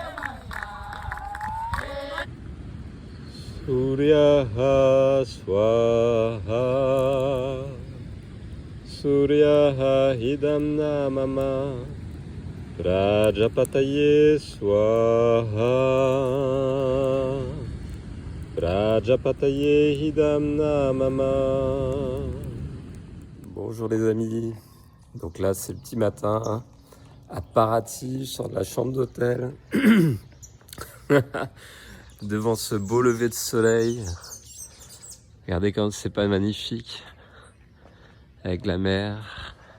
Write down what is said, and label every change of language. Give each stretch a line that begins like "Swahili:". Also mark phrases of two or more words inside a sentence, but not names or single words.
Sanskrit: सूर्याय स्वाहा सूर्याय इदं न मम प्रजापतये स्वाहा प्रजापतये इदं न मम.
French: Bonjour les amis, donc là c'est le petit matin hein. À Paraty, je sors de la chambre d'hôtel, devant ce beau lever de soleil. Regardez comme c'est pas magnifique, avec la mer.